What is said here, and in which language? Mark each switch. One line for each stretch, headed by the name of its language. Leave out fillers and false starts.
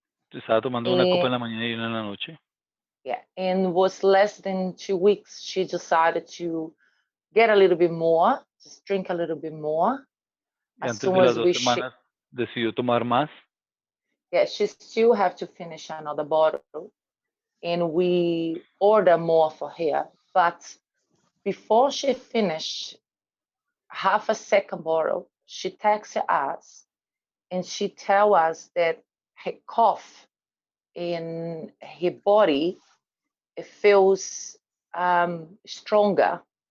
Spanish: Estaba tomando una copa en la mañana y una en la noche.
English: Yeah, and was less than 2 weeks. She decided to get a little bit more, just drink a little bit more.
Spanish: Y antes de las 2 semanas decidió tomar más.
English: Yeah, she still have to finish another bottle, and we order more for her. But before she finished half a second bottle, she texted us, and she tell us that her cough in her body, it feels stronger.